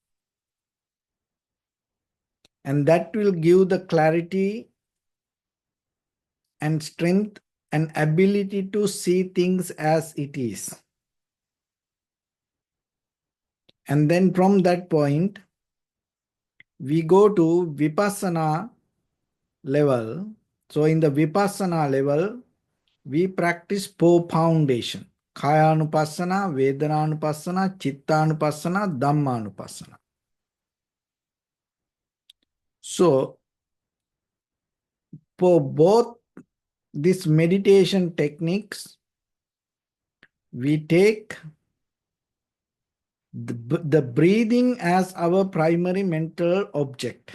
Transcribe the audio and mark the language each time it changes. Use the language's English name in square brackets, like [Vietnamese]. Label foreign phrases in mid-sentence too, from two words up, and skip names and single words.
[English] And that will give the clarity and strength and ability to see things as it is. And then from that point, we go to vipassana level. So in the vipassana level, we practice four foundation: [Pali] kaya-anupassana, vedana-anupassana, chitta-anupassana, dhamma-anupassana. [English] So for both these meditation techniques, we take the breathing as our primary mental object.